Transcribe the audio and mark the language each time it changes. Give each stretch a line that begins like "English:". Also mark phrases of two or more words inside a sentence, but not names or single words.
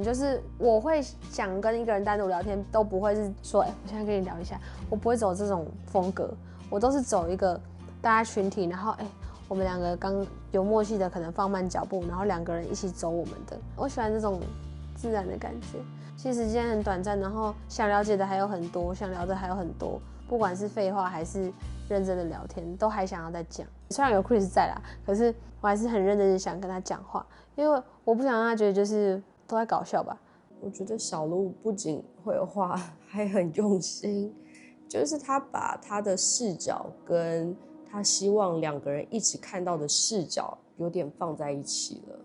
Chinese: 就是我會想跟一個人單獨聊天，都不會是說，我現在跟你聊一下，我不會走這種風格，我都是走一個大家群體，然後我們2個剛有默契的，可能放慢腳步，然後2個人一起走我們的。我喜歡這種自然的感覺。其實時間很短暫，然後想了解的還有很多，想聊的還有很多，不管是廢話還是認真的聊天，都還想要再講。雖然有 Chris 在啦，可是我還是很認真的想跟他講話，因為我不想讓他覺得就是都在搞笑吧。我覺得小鹿不僅會畫，還很用心，就是他把他的視角跟他希望2個人一起看到的視角有點放在一起了。